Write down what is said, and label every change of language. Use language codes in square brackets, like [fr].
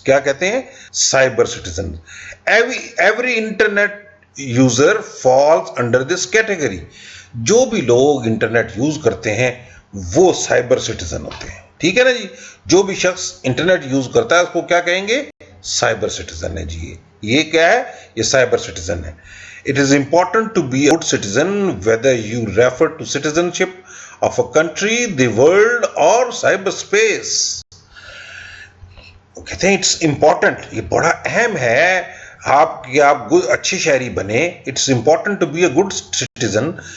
[ur] کیا کہتے ہیں؟ [en] Cyber citizens. Every internet user falls under this category. [ur] جو بھی لوگ انٹرنیٹ یوز کرتے ہیں وہ سائبر سٹیزن ہوتے ہیں. ٹھیک ہے نا جی. جو بھی شخص انٹرنیٹ یوز کرتا ہے اس کو کیا کہیں گے؟ سائبر سٹیزن ہے جی. یہ کیا ہے؟ یہ سائبر سٹیزن ہے. [en] It is important to be a good citizen whether you refer to citizenship of a country, the world or cyberspace. [ur] کہتے ہیں [en] it's important, [ur] یہ بڑا اہم ہے آپ اچھے شہری بنے. [en] It's important to be a good citizen.